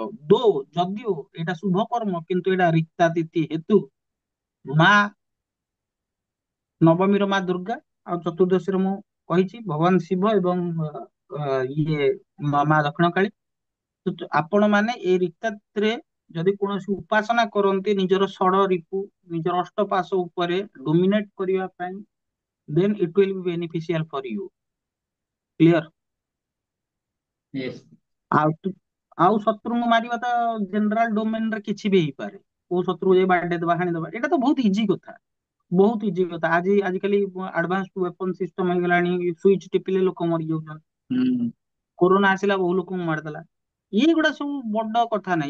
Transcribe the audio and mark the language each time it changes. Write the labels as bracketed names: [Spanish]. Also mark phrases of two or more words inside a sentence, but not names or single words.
[Odia] ଦୋ ଯଦିଓ ଏଇଟା ଶୁଭ କର୍ମ, କିନ୍ତୁ ଏଇଟା ରିକ୍ତା ତିଥି ହେତୁ ମା ନବମୀର ମା ଦୁର୍ଗା, ଆଉ ଚତୁର୍ଦ୍ଦଶୀରେ ମୁଁ କହିଛି ଭଗବାନ ଶିବ ଏବଂ ଇଏ ମା ଦକ୍ଷିଣ କାଳୀ। ଆପଣ ମାନେ ଏଇ ରିକ୍ତାତିଥିରେ ଯଦି କୌଣସି ଉପାସନା କରନ୍ତି ନିଜର ଷଡ ରିପୁ, ନିଜର ଅଷ୍ଟପାଶ ଉପରେ ଡୋମିନେଟ କରିବା ପାଇଁ, [English] then it will be beneficial for you. Clear? yes [Odia] ଆଉ ଆଉ ଶତ୍ରୁଙ୍କୁ ମାରିବା ତ [English] general domain [Odia] ରେ କିଛି ବି ହେଇପାରେ। କୋଉ ଶତ୍ରୁ ଯାଇ ବାଡେଇ ଦବା, ହାଣିଦବା, ଏଇଟା ତ ବହୁତ ଇଜି କଥା। ବହୁତ ଇଜି କଥା। ଆଜିକାଲି [English] advance weapon system [Odia] ହେଇଗଲାଣି, ସୁଇଚ ଟିପିଲେ ଲୋକ ମରିଯାଉଛନ୍ତି। ହୁଁ କୋରୋନା ଆସିଲା ବହୁ ଲୋକଙ୍କୁ ମାରିଦେଲା। ଏଇଗୁଡା ସବୁ ବଡ କଥା ନାହିଁ।